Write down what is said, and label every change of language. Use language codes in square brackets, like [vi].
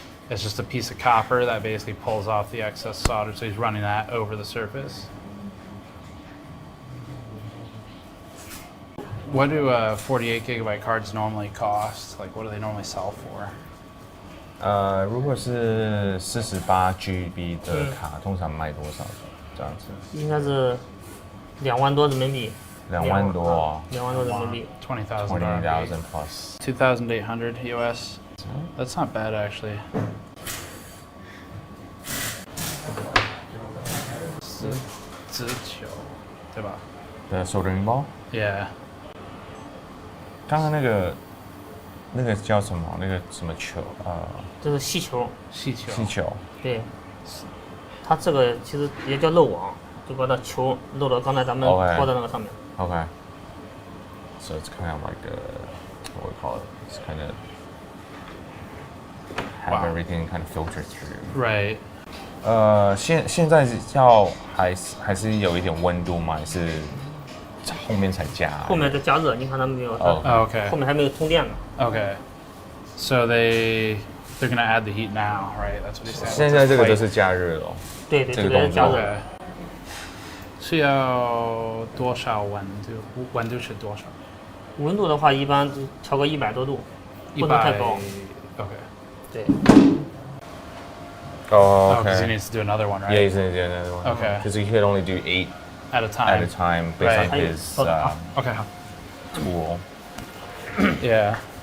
[en] It's just a piece of copper that basically pulls off the excess solder, so he's running that over the surface. What do 48 gigabyte cards normally cost? Like, what do they normally sell for? [zh] 如果是48 GB 的卡，通常卖多少？这样子？应该是2万多人民币。 2万多。 2万多人民币。 [en] 20,000 plus. 2,800 US. That's not bad actually. [zh] 直球，对吧？ [en] The soldering ball. Yeah. [zh] 刚刚那个叫什么？那个什么球？这是细球。细球。细球。对。它这个其实也叫漏网，就把它球漏到刚才咱们拖的那个上面。 [en] Okay. So it's kind of like what we call it. It's kind of have everything kind of filtered through. Right. [zh] 现在还是有一点温度吗？还是后面才加？后面再加热，你看他们没有？ [en] Okay. [zh] 后面还没有通电呢。 [en] Okay. So they're gonna add the heat now, right? That's what he said. [zh] 现在这个就是加热了。对，这个是加热。是要多少温度？温度是多少？温度的话，一般调个100多度，不能太高。 [en] Okay. [zh] 对。 [en] Oh, okay. Because he needs to do another one, right? Yeah, he's gonna do another one. Okay. Because he could only do 8 at a time based on his okay. tool. Yeah.